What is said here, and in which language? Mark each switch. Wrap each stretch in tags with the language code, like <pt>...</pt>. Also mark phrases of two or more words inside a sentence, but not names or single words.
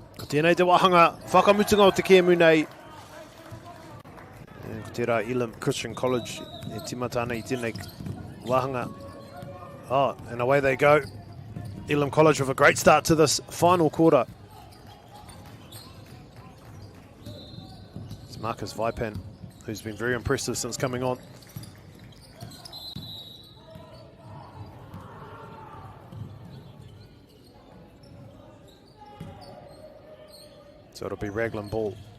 <mi>Tēnei te wahanga, whakamutunga o te kēmu nei. Ko te rā Elam Christian College, e timata ana I tēnei wahanga.</mi> <en>Oh, and away they go. Elam College with a great start to this final quarter. It's Marcus Vipan, who's been very impressive since coming on. So it'll be Raglan ball.</en>